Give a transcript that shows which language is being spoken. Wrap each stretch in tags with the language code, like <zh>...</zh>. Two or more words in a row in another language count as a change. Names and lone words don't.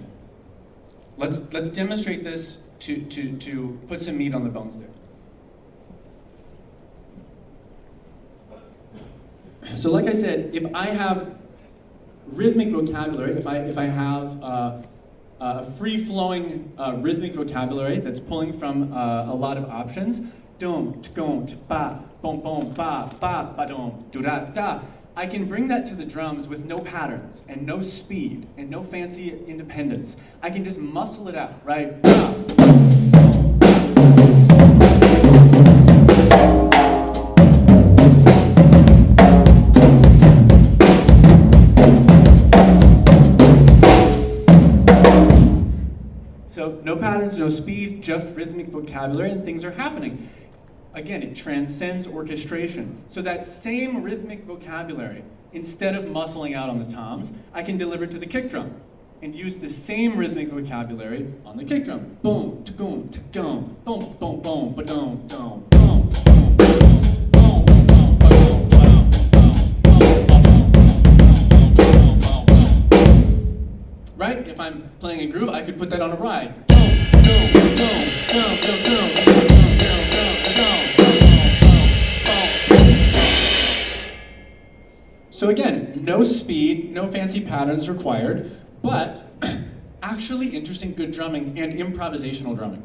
<en>Let's demonstrate this to put some meat on the bones there. So like I said, if I have rhythmic vocabulary, if I have a free-flowing rhythmic vocabulary that's pulling from a lot of options, dum, tgum, ba, bom, bom, ba, ba, dum, do da, da. I can bring that to the drums with no patterns and no speed and no fancy independence. I can just muscle it out, right? So no patterns, no speed, just rhythmic vocabulary, and things are happening. Again, it transcends orchestration. So that same rhythmic vocabulary, instead of muscling out on the toms, I can deliver to the kick drum and use the same rhythmic vocabulary on the kick drum. Boom, tgum, tgum, boom, boom, boom, ba-dum, dum, boom, boom, boom, boom, ba-dum, ba-dum. Right? If I'm playing a groove, I could put that on a ride. So again, no speed, no fancy patterns required, but actually interesting, good drumming and improvisational drumming.</en>